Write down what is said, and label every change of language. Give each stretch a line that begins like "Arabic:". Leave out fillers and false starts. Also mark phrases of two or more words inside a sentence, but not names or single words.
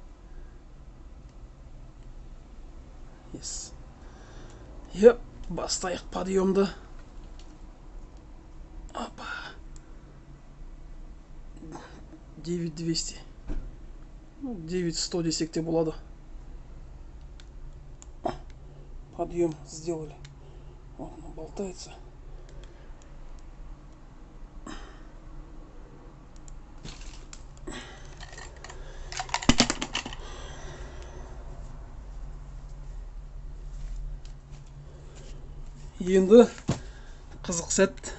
English: Yes.
Kazakh: Еп, бастайық подъемды. Опа. 9200. 9100 десек те болады.
Russian: Подъем сделали. Вот он болтается.
Kazakh: Енді қызық сәт.